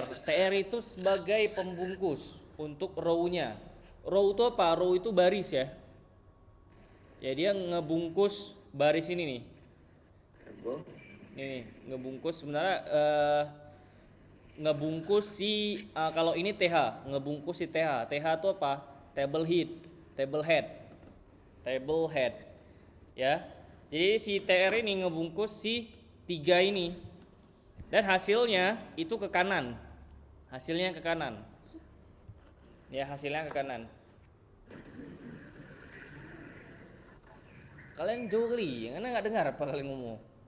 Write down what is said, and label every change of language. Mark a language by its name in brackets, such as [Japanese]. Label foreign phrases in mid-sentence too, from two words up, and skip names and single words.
[Indonesian] TR itu sebagai pembungkus untuk row-nya. Row itu apa? Row itu baris ya. Ya dia ngebungkus baris ini nih. Ini nih, ngebungkus sebenarnya ngebungkus si kalau ini TH, ngebungkus si TH. TH itu apa? [English] Table head, table head, table head. [Indonesian] Ya. Jadi si TR ini ngebungkus si 3 ini. Dan hasilnya itu ke kanan. Hasilnya ke kanan. Ya, hasilnya ke kanan. Kalian jauh kali, karena nggak dengar apa kalian ngomong.